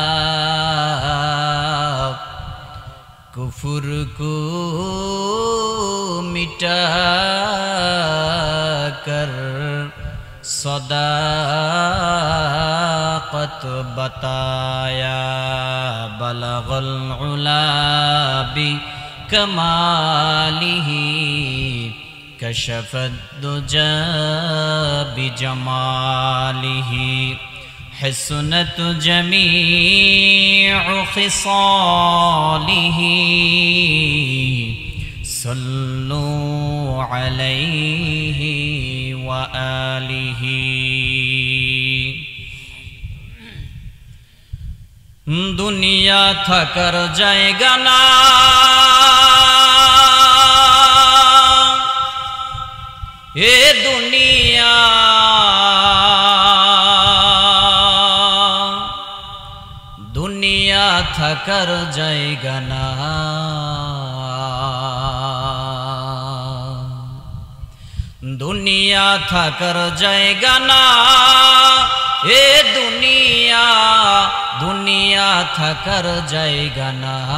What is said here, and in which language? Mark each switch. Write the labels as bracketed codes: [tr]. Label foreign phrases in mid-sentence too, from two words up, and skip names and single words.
[ur] کفر کو مٹا کر صداقت بتایا [ar] بلغ العلا بکمالہ کشف الدجى بجمالہ حسنت جمیع خصالہ صلوا علیہ وآلہ [bn] দুনিয়া থাকার জায়গা না এ দুনিয়া দুনিয়া থাকার জায়গা না দুনিয়া থাকার জায়গা না এ দুনিয়া দুনিয়া থাকার জায়গা না